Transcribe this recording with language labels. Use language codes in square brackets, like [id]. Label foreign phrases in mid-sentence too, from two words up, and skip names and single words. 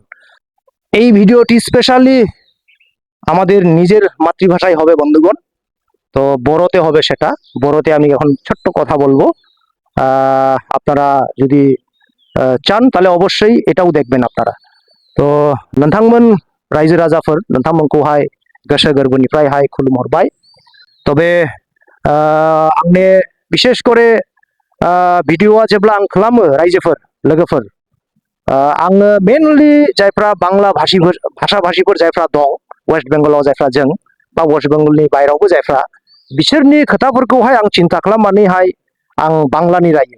[bn] এই ভিডিওটি স্পেশালি আমাদের নিজের মাতৃভাষায় হবে বন্ধুগণ, তো বড়তে হবে সেটা। বড়তে আমি এখন ছোট্ট কথা বলবো, আপনারা যদি চান তাহলে অবশ্যই এটাও দেখবেন আপনারা। [brx] তো नोंथांमोन रायजो राजाफोर, नोंथांमोनखौहाय गोसो गोरबोनिफ्रायहाय खुलुमहरबाय। तबे आंनि [bn] বিশেষ করে [brx] भिडिअआ जेब्ला आं खालामो रायजोफोर लोगोफोर, आङो मेनलि जायफ्रा [bn] বাংলা ভাষা [brx] भाषिफोर जायफ्रा दं वेस्ट बेंगलाव, जायफ्रा जों बा वेस्ट बेंगलनि बायरावबो जायफ्रा, बिसोरनि खोथाफोरखौहाय आं चिन्ता खालामनानैहाय आं बांलानि रायो।